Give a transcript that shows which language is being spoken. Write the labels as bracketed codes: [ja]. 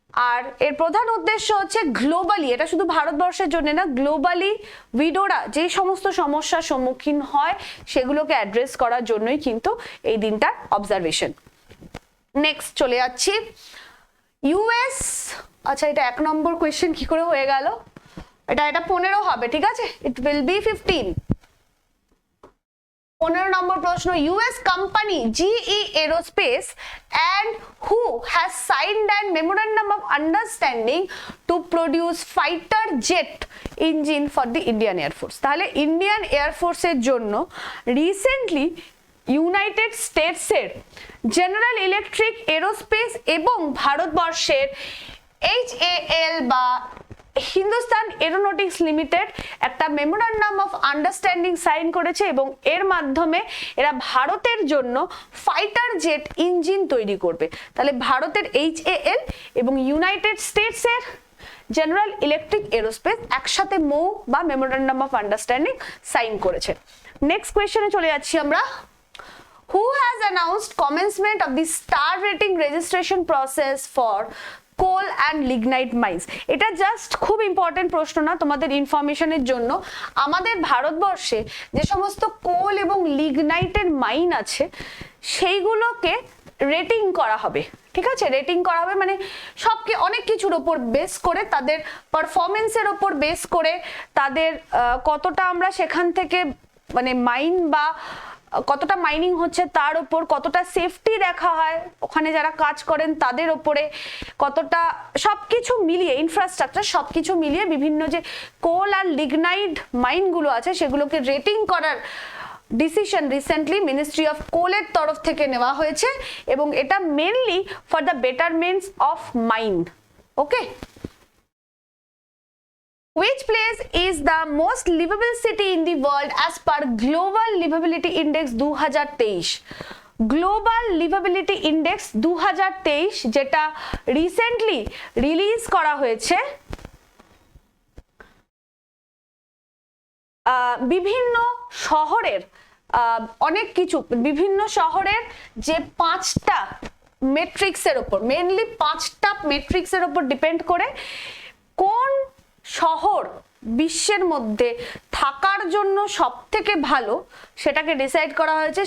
[bn] আর এর প্রধান উদ্দেশ্য হচ্ছে গ্লোবালি, এটা শুধু ভারতবর্ষের জন্য না, গ্লোবালি উইডোরা যে সমস্ত সমস্যার সম্মুখীন হয় সেগুলোকে অ্যাড্রেস করার জন্যই কিন্তু এই দিনটার অবজারভেশন। নেক্সট চলে যাচ্ছি ইউএস। আচ্ছা, এটা 1 নম্বর কোয়েশ্চেন কি করে হয়ে গেল, এটা 15 হবে, ঠিক আছে, [en] It will be 15। [bn] 15 নম্বর প্রশ্ন, [en] US company GE aerospace and who has signed a memorandum of understanding to produce fighter jet engine for the Indian Air Force? [bn] তাহলে ইন্ডিয়ান এয়ার ফোর্সের জন্য recently United স্টেটসের general electric aerospace এবং ভারতবর্ষের HAL বা Hindustan aeronautics limited একটা memorandum of understanding sign করেছে, এবং এর মাধ্যমে এরা ভারতের জন্য ফাইটার জেট ইঞ্জিন তৈরি করবে। তাহলে ভারতের HAL এবং ইউনাইটেড স্টেটসের জেনারেল ইলেকট্রিক এরোস্পেস একসাথে মৌ বা মেমোরান্ডাম অফ আন্ডারস্ট্যান্ডিং সাইন করেছে। নেক্সট কোয়েশ্চনে চলে যাচ্ছি আমরা। [en] Who has announced commencement of the star rating registration process for coal and lignite mines? [bn] এটা জাস্ট খুব ইম্পর্টেন্ট প্রশ্ন না, তোমাদের ইনফরমেশনের জন্য। আমাদের ভারতবর্ষে যে সমস্ত কোল এবং লিগনাইটের মাইন আছে সেইগুলোকে রেটিং করা হবে। ঠিক আছে, রেটিং করা হবে মানে সবকে অনেক কিছুর ওপর বেস করে, তাদের পারফরমেন্সের ওপর বেস করে, তাদের কতটা আমরা সেখান থেকে মানে মাইন বা কতটা মাইনিং হচ্ছে তার উপর, কতটা সেফটি দেখা হয় ওখানে যারা কাজ করেন তাদের উপরে, কতটা সবকিছু মিলিয়ে ইনফ্রাস্ট্রাকচার সবকিছু মিলিয়ে বিভিন্ন যে কোল আর লিগনাইট মাইনগুলো আছে সেগুলোকে রেটিং করার ডিসিশন রিসেন্টলি মিনিস্ট্রি অফ কোলের তরফ থেকে নেওয়া হয়েছে, এবং এটা mainly [en] For the betterments of mine. Okay, which place is the most livable city in the world as per Global Livability Index 2023? [bn] Global লিভাবিলিটি index 2023 যেটা রিসেন্টলি রিলিজ করা হয়েছে, বিভিন্ন শহরের অনেক কিছু বিভিন্ন শহরের যে 5টা মেট্রিক্সের উপর, মেইনলি 5টা মেট্রিক্সের উপর ডিপেন্ড করে কোন শহর বিশ্বের মধ্যে থাকার জন্য সব থেকে ভালো সেটাকে ডিসাইড করা হয়েছে।